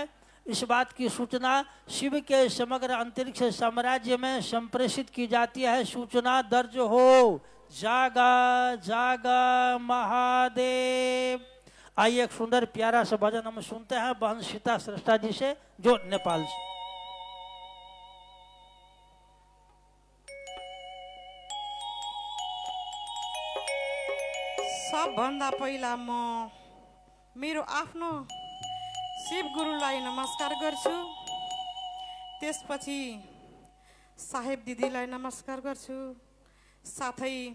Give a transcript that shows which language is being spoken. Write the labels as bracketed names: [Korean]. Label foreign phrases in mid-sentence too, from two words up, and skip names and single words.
[Hindi] इस बात की सूचना शिव के समग्र अंतरिक्ष साम्राज्य में संप्रेषित की जाती है। सूचना दर्ज हो, जागा जागा महादेव। आइए एक सुंदर प्यारा सा भजन हम सुनते हैं बहन सीता श्रेष्ठा जी से, जो नेपाल से। [Nepali] सबभन्दा पहिला म मेरो आफ्नो शिव गुरुलाई नमस्कार गर्छु, त्यसपछि साहेब दिदीलाई नमस्कार गर्छु, साथै